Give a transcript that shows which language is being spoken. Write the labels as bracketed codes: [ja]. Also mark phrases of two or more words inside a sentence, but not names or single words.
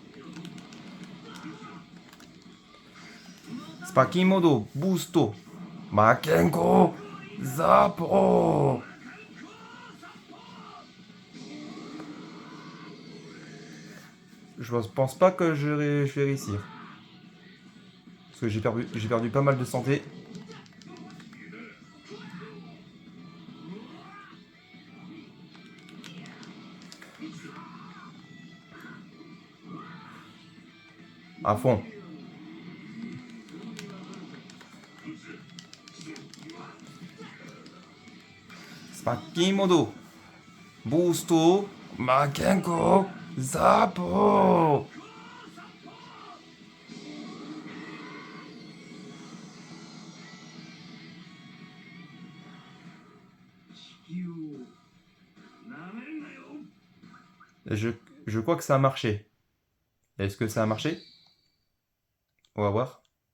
[fr] Sparking Modo. Boosto. Makenko. Zappo. Je pense pas que je vais réussir. Parce que j'ai perdu pas mal de santé. À fond. Sparking Modo. Boosto. Makenko. Zappo. Je, je crois que ça a marché. Est-ce que ça a marché? On va voir.